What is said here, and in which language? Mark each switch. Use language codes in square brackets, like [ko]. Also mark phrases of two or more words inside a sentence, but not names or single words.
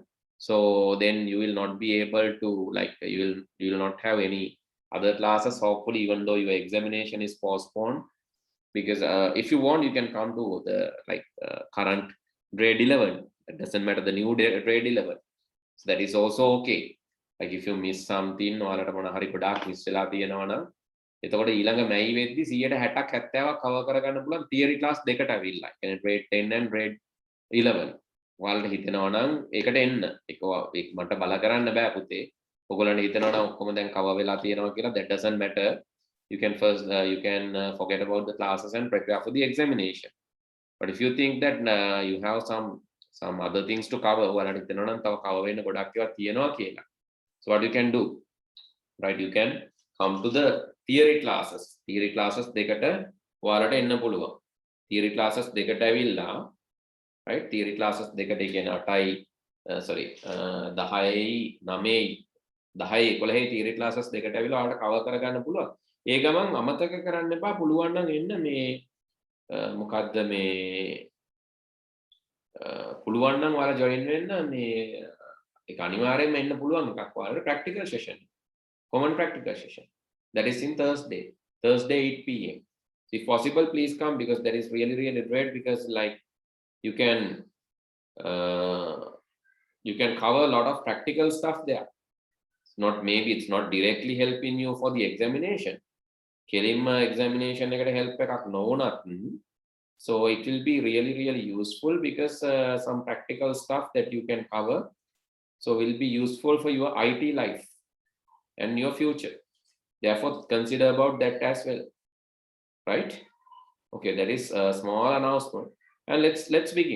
[en] So then you will not be able to, like, you will not have any other classes, hopefully, even though your examination is postponed. Because if you want, you can come to the current grade 11. It doesn't matter the new grade 11. So that is also okay. Like if you miss something, [si] ඔයාලට මොන හරි ගොඩාක් මිස් වෙලා තියෙනවා නම්, එතකොට ඊළඟ මැයි වෙද්දි 160ක් 70ක් කවර් කරගන්න පුළුවන් [en] theory class [si] දෙකට අවිල්ලා. කියන්නේ [en] grade 10 and grade 11. [si] ඔයාලට හිතෙනවා නම් ඒකට එන්න. ඒක මට බල කරන්න බෑ පුතේ. ඔයගොල්ලන්ට හිතෙනවා නම් ඔක්කොම දැන් කවර් වෙලා තියෙනවා කියලා, [en] that doesn't matter. You can first forget about the classes and prepare for the examination. But if you think that you have some other things to cover, [si] ඔයාලට හිතෙනවා නම් තව කවර් වෙන්න ගොඩක් ඒවා තියෙනවා කියලා. [en] So what you can do, right? You can come to the theory classes. Theory classes [si] දෙකට ඔයාලට එන්න පුළුවන්. [en] Theory classes [si] දෙකට ඇවිල්ලා, right? [en] Theory classes [si] දෙකට කියන්නේ 8යි sorry 10යි 9යි 10යි 11යි [en] theory classes [si] දෙකට ඇවිල්ලා ඔයාලට cover කරගන්න පුළුවන්. ඒ ගමන් අමතක කරන්න එපා, පුළුවන් නම් එන්න මේ මොකද්ද මේ පුළුවන් නම් ඔයාලා join වෙන්න මේ ඒක අනිවාර්යයෙන්ම එන්න පුළුවන් එකක් ඔයාලට [en] practical session, common practical session. That is in Thursday 8 p.m. So if possible, please come, because that is really great, because like you can cover a lot of practical stuff there. It's not directly helping you for the examination. [si] කෙලින්ම examination එකට help එකක් නොවුනත්, [en] so it will be really useful, because some practical stuff that you can cover, so will be useful for your IT life and your future. Therefore, consider about that as well, right? Okay, that is a small announcement, and let's begin.